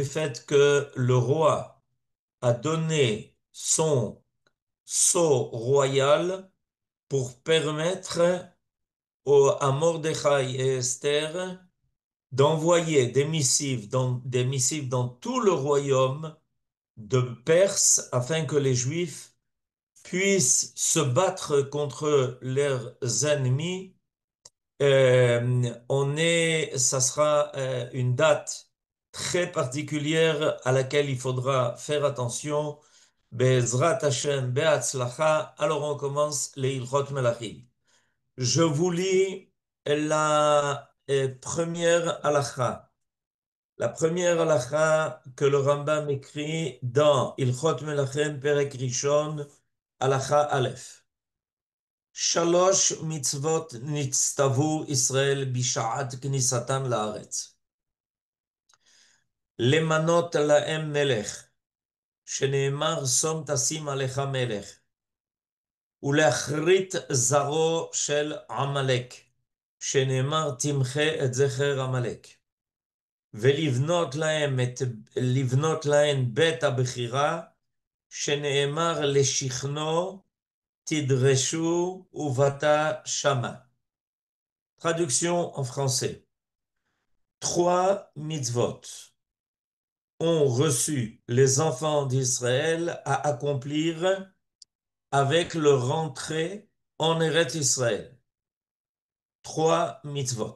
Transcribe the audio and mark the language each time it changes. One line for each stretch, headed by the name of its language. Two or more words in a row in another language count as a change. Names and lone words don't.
French: fait que le roi a donné son sceau royal pour permettre à Mordechai et Esther d'envoyer des missives dans tout le royaume de Perse afin que les Juifs puissent se battre contre leurs ennemis. Ça sera une date très particulière à laquelle il faudra faire attention.
Hebrew: בעזרת השם, בהצלחה.
French: Alors on commence les
Hebrew: הלכות מלכים.
French: Je vous lis la première halakha. La première halakha que le Rambam écrit dans
Hebrew: הלכות מלכים פרק ראשון, הלכה א. שלוש מצוות נצטוו ישראל בשעת כניסתן לארץ. למנות להם מלך, שנאמר שום תשים עליך מלך. ולהכרית זרעו של עמלק, שנאמר תמחה את זכר עמלק. ולבנות להן בית הבחירה, שנאמר לשכנו תדרשו ובתה שמה.
French: Traduction en français. 3 mitzvot ont reçu les enfants d'Israël à accomplir avec leur entrée en Eretz Israël. 3 mitzvot.